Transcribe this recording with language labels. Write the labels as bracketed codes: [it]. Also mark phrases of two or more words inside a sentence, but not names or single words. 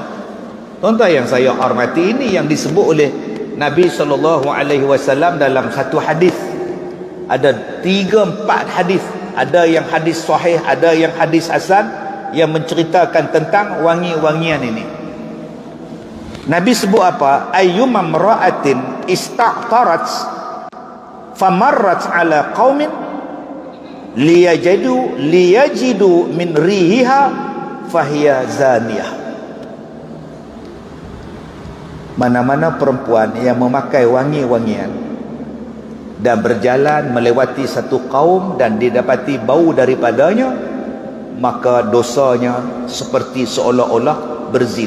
[ms] Tuan-tuan yang saya hormati, ini yang disebut oleh Nabi SAW dalam satu hadis. Ada 3-4 hadis. Ada yang hadis sahih, ada yang hadis hasan, yang menceritakan tentang wangi-wangian ini. Nabi sebut apa? [ar] أيما امرأة استعطرت فمرت على قوم ليجدوا من ريحها فهي زانية. [ms] Mana-mana perempuan yang memakai wangi-wangian dan berjalan melewati satu kaum dan didapati bau daripadanya, maka dosanya seperti seolah-olah berzina.